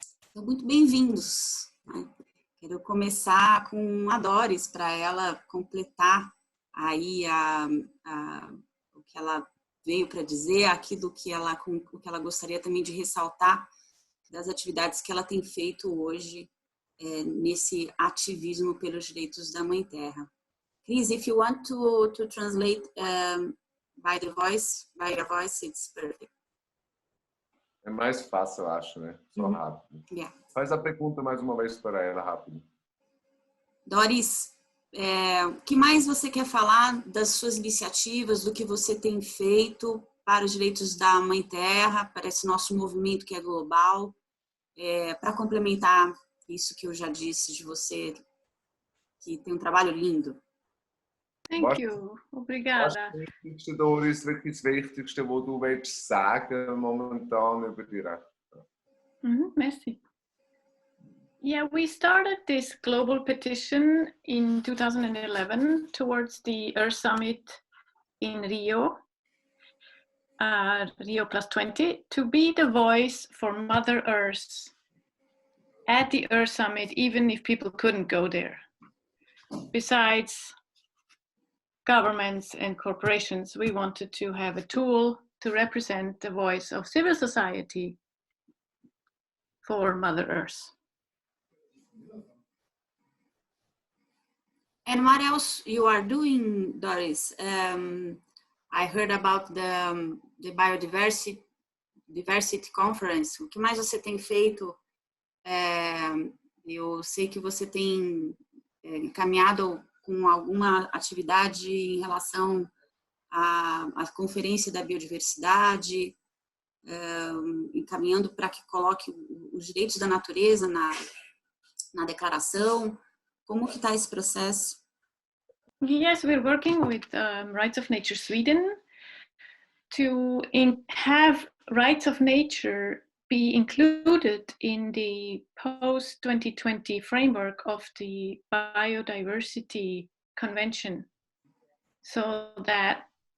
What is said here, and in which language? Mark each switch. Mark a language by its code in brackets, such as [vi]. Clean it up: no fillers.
[pt] Então, muito bem-vindos, né? Quero começar com a Doris, para ela completar aí o que ela veio para dizer, aquilo que ela gostaria também de ressaltar das atividades que ela tem feito hoje nesse ativismo pelos direitos da Mãe Terra. [en] Chris, if you want to translate by your voice, it's perfect. [pt] mais fácil, eu acho, né? Só rápido. [en] Yeah. [pt] Faz a pergunta mais uma vez para ela, rápido. Doris, o que mais você quer falar das suas iniciativas, do que você tem feito para os direitos da Mãe Terra, para esse nosso movimento que é global, para complementar isso que eu já disse de você, que tem um trabalho lindo. [en] Thank you. [pt] Obrigada. [de] Was ist für Doris wirklich das Wichtigste, was du willst sagen momentan über die Rechte? [fr] Merci. [en] Yeah, we started this global petition in 2011 towards the Earth Summit in Rio, Rio +20, to be the voice for Mother Earth at the Earth Summit, even if people couldn't go there. Besides governments and corporations, we wanted to have a tool to represent the voice of civil society for Mother Earth. And what else you are doing, Doris? I heard about the biodiversity conference. [pt] O que mais você tem feito? Eu sei que você tem caminhado com alguma atividade em relação à Conferência da Biodiversidade, encaminhando para que coloque os direitos da natureza na declaração. Como que está esse processo? [en] Yes, we're working with Rights of Nature Sweden to have rights of nature be included in the post-2020 framework of the Biodiversity Convention, so that